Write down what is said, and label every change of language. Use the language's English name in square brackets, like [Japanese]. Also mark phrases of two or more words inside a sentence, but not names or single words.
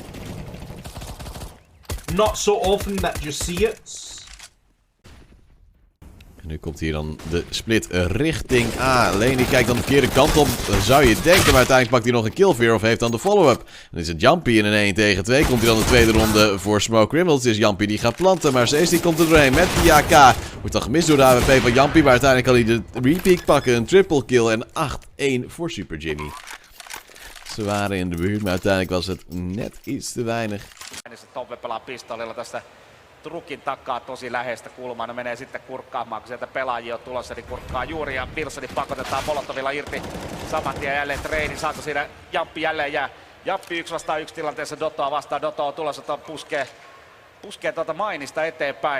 [English] Not so often that you see it. [Dutch] En nu komt hier dan de split richting A. Leni kijkt dan de verkeerde kant op, zou je denken. Maar uiteindelijk pakt hij nog een killfear of heeft dan de follow-up. Dan is het Jamppi in een 1 tegen 2. Komt hij dan de tweede ronde voor Smoke Criminals. Het is Jamppi die gaat planten, maar Cees die komt er doorheen met die AK. Wordt dan gemist door de AWP van Jamppi, maar uiteindelijk kan hij de repeak pakken. Een triple kill en 8-1 voor Super Jimmy. Ze waren in de buurt, maar uiteindelijk was het net iets te weinig. [Finnish] Niin se Tove pelaa pistolilla tästä trukin takaa tosi läheistä kulmaa. Ne menee sitten kurkkaamaan, kun sieltä pelaajia on tulossa, niin kurkkaa juuri ja Wilsoni pakotetaan Molotovilla irti. Saman tien jälleen treeni, saako siinä Jamppi jälleen jää. Jamppi 1 vastaan 1 tilanteessa Dotoa vastaan. Doto on tulossa, puskee tuota mainista eteenpäin.